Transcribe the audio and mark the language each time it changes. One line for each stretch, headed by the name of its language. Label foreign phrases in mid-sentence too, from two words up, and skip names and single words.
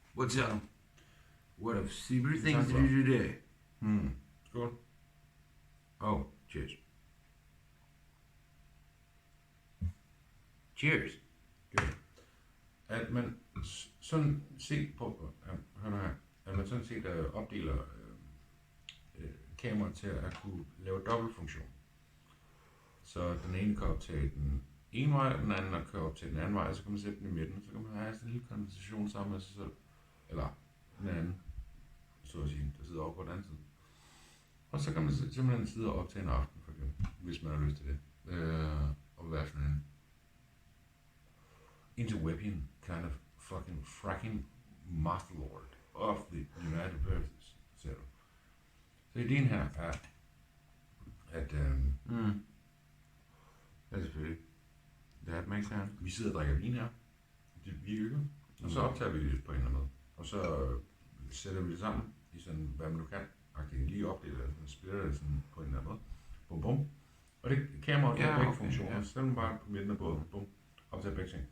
English: What's up? What a super things to do today.
Danish: Skål.
English: Oh, cheers. Cheers. Okay.
Danish: At man sådan set på, hør nu her, at man sådan set opdeler kameraet til at kunne lave dobbeltfunktion. Så den ene kan optage den ene vej, den anden kan optage den anden vej, og så kan man sætte den i midten, og så kan man have sådan en lille konversation sammen med sig selv. Eller den anden, så at sige, der sidder over på den anden side. Og så kan man simpelthen sidde og optage en aften, for eksempel, hvis man har lyst til det. Og være sådan en
English: interwebian kind of fucking fracking masterlord of the United Verses,
Danish: siger du. Så ideen her er, at Ja, selvfølgelig.
English: That makes sense.
Danish: vi sidder og drikker vin her, vi hygger, og så optager vi det på en eller anden måde. Og så sætter vi det sammen i sådan, hvad man nu kan, lige opdeler det, splitter det sådan på en eller anden måde. Bum bum. Og det kameraet har begge funktioner, så sætter man bare på midten af båden, bum, optager begge ting.